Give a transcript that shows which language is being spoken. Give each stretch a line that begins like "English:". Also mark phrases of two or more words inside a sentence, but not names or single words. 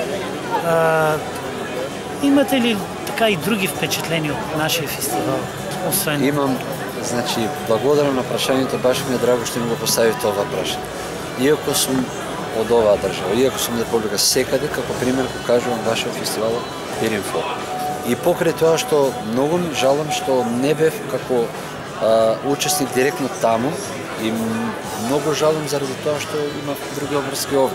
Bulgarian: Имате ли така и други впечатления от нашия фестивал? Освен...
Macedonian: Имам, значи, благодарам на прашањето, баш ми е драго што ми го постави това прашање. Иако сум од оваа држава, иако сум Република секаде, како пример го кажувам вашиот фестивал Перифолк. И покрај тоа што многу жалам што не бев како учесник директно таму и многу жалам заради тоа што има други обврски овде.